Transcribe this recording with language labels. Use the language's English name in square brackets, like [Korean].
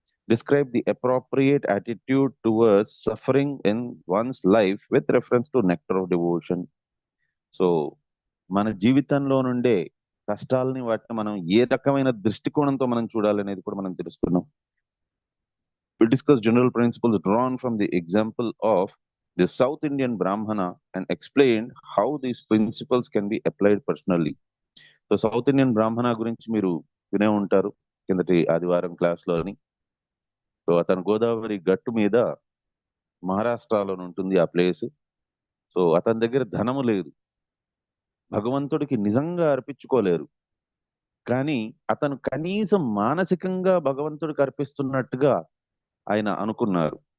[English] Describe the appropriate attitude towards suffering in one's life with reference to nectar of devotion. [Telugu] So మన జీవితంలో నుండే కష్టాలని వాటిని మనం ఏ రకమైన దృష్టికోణంతో మనం చూడాలనేది కూడా మనం తెలుసుకున్నాం. [English] We discuss general principles drawn from the example of the South Indian Brahmana and explained how these principles can be applied personally. [Telugu] So south Indian బ్రాహ్మణ గురించి మీరు వినే ఉంటారు కిందటి ఆదివారం క్లాస్లోని. సో అతను గోదావరి గట్టు మీద మహారాష్ట్రలో ఉంటుంది ఆ ప్లేస్. సో అతని దగ్గర ధనము లేదు, భగవంతుడికి నిజంగా అర్పించుకోలేరు, కానీ అతను కనీసం మానసికంగా భగవంతుడికి అర్పిస్తున్నట్టుగా ఆయన అనుకున్నారు.